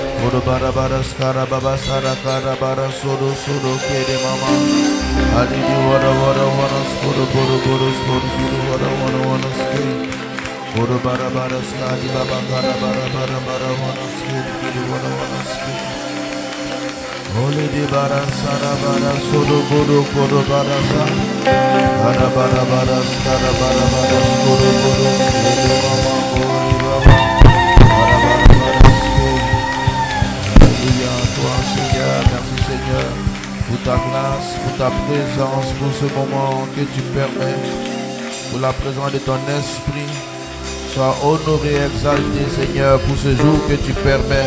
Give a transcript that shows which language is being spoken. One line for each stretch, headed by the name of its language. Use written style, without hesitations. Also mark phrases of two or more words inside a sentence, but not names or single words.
French: Bara skara baba sara kara bara sodo sodo kede mama. Alidi wara skoro skoro kiri wara skiri. Bara skadi baba kara bara skiri kiri wara skiri. Holy di bara sara bara sodo koro bara sa. Bara skara bara skoro kede mama kori baba. Alléluia, toi Seigneur, merci Seigneur pour ta grâce, pour ta présence, pour ce moment que tu permets, pour la présence de ton esprit. Sois honoré, exalté Seigneur pour ce jour que tu permets.